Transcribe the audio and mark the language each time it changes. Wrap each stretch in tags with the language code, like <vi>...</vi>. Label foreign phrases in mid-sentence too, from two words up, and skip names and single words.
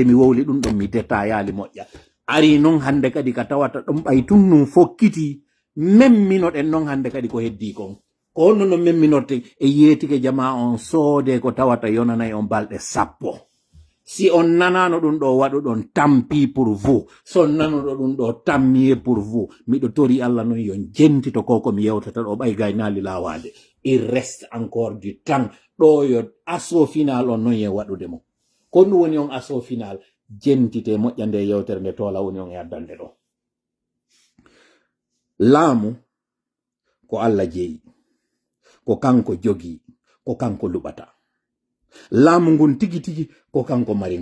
<ff>mi wowli ɗum ɗon mi détaillali moƴƴa ari noon hande kadi ka tawata ɗum ɓay tun num fokkiti memminoɗen noon hande kadi ko heddi kon ko honno no memminorten e yeetike jama on soode ko tawata yonanayi on balɗe 10 si on nanano ɗum ɗo waɗu ɗon tampi</ff> <fr>pour vous</fr> <ff>so nanoɗo ɗum ɗo tammiye</ff> <fr>pour vous</fr> <ff>miɗo tori Allah noon yon jentito ko mi yewtata ɗo ɓay gaynali lawade</ff> <fr>il reste encore du temps</fr> <ff>ɗo yo asso final on noon yen waɗude mo ko ɗum woni on asso final jentite moƴƴa nde yewtere nde tola woni on e addande ɗo laamu ko Allah jeeyi ko kanko jogi ko kanko luɓata laamu ngun tigi tigi ko kanko mari</ff>